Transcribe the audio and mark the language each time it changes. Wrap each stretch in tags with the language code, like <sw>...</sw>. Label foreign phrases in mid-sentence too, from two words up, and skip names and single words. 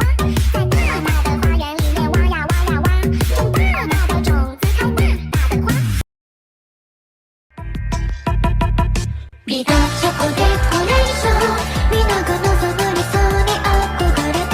<zh>在大大的花园里面挖呀挖呀挖，种大大的种子，开大大的花。</zh> <ja>ビタチョコデコレーション、みんなが望む理想に憧れて。</ja>